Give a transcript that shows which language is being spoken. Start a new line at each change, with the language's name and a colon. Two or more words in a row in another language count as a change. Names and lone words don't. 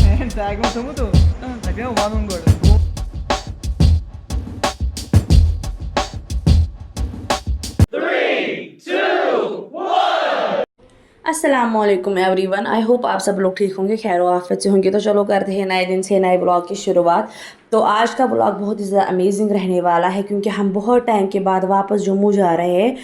Portuguese: Segue um tamo todo. Vai ver o mano gordo.
Hindi: अस्सलामुअलैकुम एवरीवन।
English: I hope
Hindi: आप सब लोग ठीक होंगे, खैर आफियत से होंगे। तो चलो करते हैं नए दिन से नए ब्लॉग की शुरुआत। तो आज का ब्लॉग बहुत ही ज़्यादा अमेजिंग रहने वाला है क्योंकि हम बहुत टाइम के बाद वापस जम्मू जा रहे हैं।